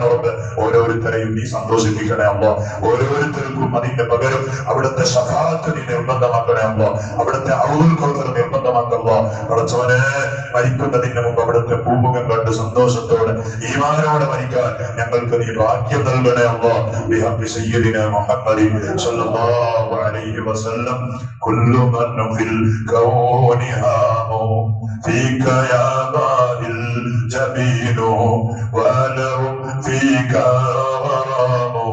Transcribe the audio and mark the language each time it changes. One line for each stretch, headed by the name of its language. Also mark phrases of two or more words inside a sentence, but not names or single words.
Malayalam: അവർക്ക് ഓരോരുത്തരെയും നീ സന്തോഷിപ്പിക്കണേ അല്ലാ. ഓരോരുത്തർക്കും അതിന്റെ പകരം അവിടുത്തെ ശഫാഅത്ത് നീ നിർബന്ധമാക്കണേ അല്ലാ. അവിടുത്തെ
Arabic: حوض الكوثر
Malayalam: നിർബന്ധമാക്കല്ലാ. പടച്ചവനെ മരിക്കുന്നതിന് മുമ്പ് അവിടുത്തെ പൂമുഖം കണ്ട് സന്തോഷത്തോടെ ഈമാനോടെ മരിക്കാൻ ഞങ്ങൾക്ക് നീ ഭാഗ്യം നൽകണേ അല്ലാ.
Arabic: بحق سيدنا محمد صلى الله عليه وسلم كل من في الكون هام فيك يا باهي الجبين ولهم فيك غرام